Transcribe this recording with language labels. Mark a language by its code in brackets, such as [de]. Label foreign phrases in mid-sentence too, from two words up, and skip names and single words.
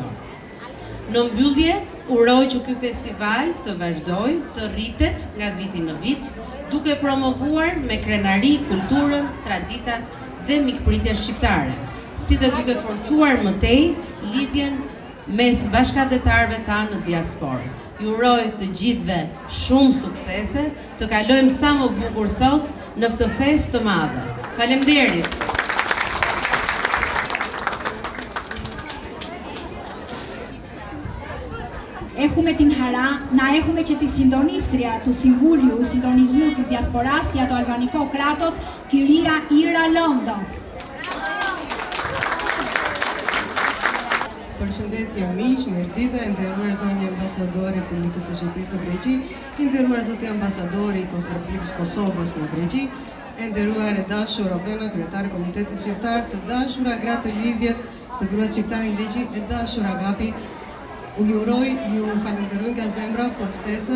[sq] Në mbyllje, uroj që ky festival të vazhdojë të rritet nga viti në vit, duke promovuar me krenari kulturën, traditat dhe mikpritjen shqiptare, si dhe duke forcuar mëtej lidhjen mes bashkëdhetarëve tanë në diasporë. Ju uroj të gjithëve shumë suksese, të kalojmë sa më bukur sot në këtë festë të madhe. Faleminderit. [el] Έχουμε την χαρά να έχουμε και τη συντονίστρια του Συμβούλιου Συντονισμού της Διασποράς για το Αλβανικό κράτος, κυρία Ira Londo. [sq] Përshëndetje miq, mirëditë, nderuar zonjë ambasadori i Republikës së Shqipërisë në Greqi, nderuar zoti ambasadori i Republikës Kosovës në Greqi, nderuar e dashur Rovena, kryetare e Komunitetit Shqiptar, të dashura gratë të lidhjes së gruas shqiptare në Greqi, e dashur Agapi, ju falenderoj nga zemra për ftesën.